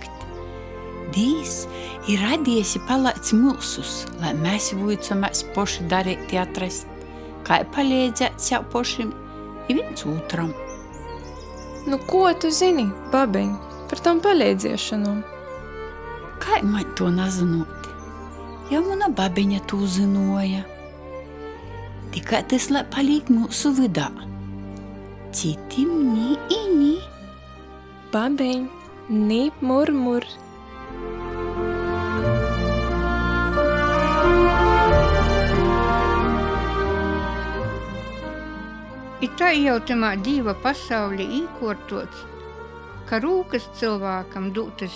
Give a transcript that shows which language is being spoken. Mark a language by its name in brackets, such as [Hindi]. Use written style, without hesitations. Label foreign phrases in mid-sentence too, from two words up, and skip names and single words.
[Latgalian] Dīvs ir radiesi palaids mūsus, lai mēs vuicamies poši darēti atrast, kā palīdzēt sev pošim i viens otram. Nu, ko tu zini, babiņ, par tom palīdziešanom? Kā man to nazinot? Jau mana babiņa to zinoja. Tikai tas, lai palīk mūsu vidā. Citim ni i ni. Babiņ, ni murmur. I tā jau tamā dīva pasaulī īkortots, ka rūkas cilvēkam dūtas